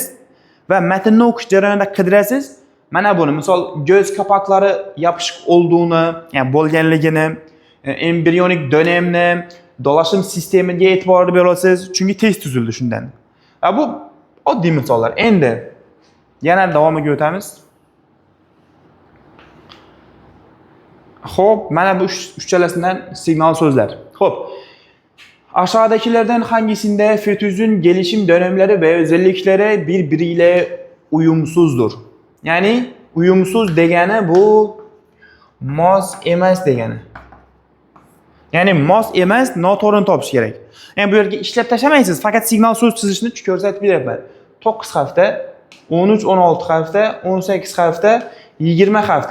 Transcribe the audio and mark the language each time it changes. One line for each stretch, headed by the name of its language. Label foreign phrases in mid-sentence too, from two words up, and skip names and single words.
Uzbek: Ve matnni o'qish jarayonida qidirasiz. Mana buni, misol
Turkish: göz kapakları yapışık olduğunu,
Uzbek: yani bo'lganligini,
Turkish: embriyonik dönemni, dolaşım sistemiga
Uzbek: e'tibor berasiz. Çünkü test tuzildi shundan. Bu oddiy misollar. Endi yana davomiga o'tamiz. Xo'p, mana bu uchalasidan signal so'zlar. Xo'p.
Turkish: Aşağıdakilerden hangisinde fetüsün gelişim dönemleri ve özellikleri birbiriyle uyumsuzdur?
Uzbek: Yani uyumsuz degani bu mos emas degani. Yani mos emas, noto'g'rini topish kerak. Yani bu yerga ishlab tashlamaysiz, faqat signal so'z chizishni ko'rsatib beryapman. 9 hafta, 13-16 hafta, 18 hafta, 20 hafta.